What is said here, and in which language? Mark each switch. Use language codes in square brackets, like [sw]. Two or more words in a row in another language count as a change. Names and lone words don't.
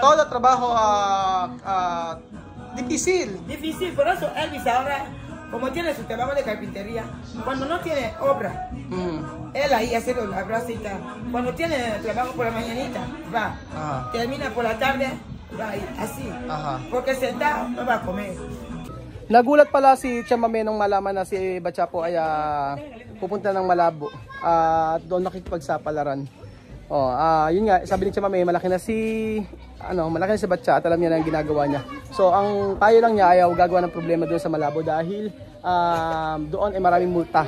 [es] Todo trabajo difícil. Difícil, por eso Elvis ahora, como tiene su trabajo de carpintería, cuando no tiene obra, él ahí hace la bracita. Cuando tiene trabajo por la mañanita, va. Ajá. Termina por la tarde, va ahí, así. Aha. Porque sentado no va a comer. [tl] Nagulat pala si Chamame nung malaman na si Batcha po ay pupunta ng Malabo at doon nakikipagsapalaran. Yun nga, sabi ni Chamame, malaki na si Batcha at alam niya na ang ginagawa niya. So ang payo lang niya ayaw gagawa ng problema doon sa Malabo dahil doon ay maraming multa.